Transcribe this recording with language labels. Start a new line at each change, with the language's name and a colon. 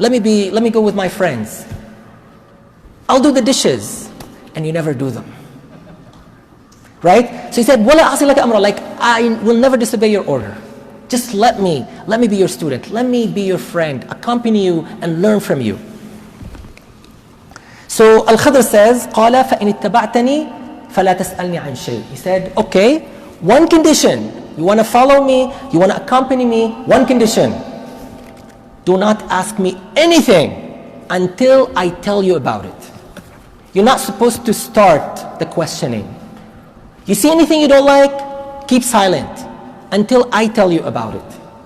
English: Let me go with my friends. I'll do the dishes. And you never do them. Right? So he said,
Arabic: "Wala a'si laka amra,"
English: like I will never disobey your order. Just let me be your student. Let me be your friend, accompany you and learn from you. So Al-Khidr says,
Arabic: قَالَ فَإِنِ اتَّبَعْتَنِي فَلَا تَسْأَلْنِي عَنْ شَيْءٍ.
English: He said, okay, one condition. You want to follow me, you want to accompany me, one condition. Do not ask me anything until I tell you about it. You're not supposed to start the questioning. You see anything you don't like, keep silent until I tell you about it.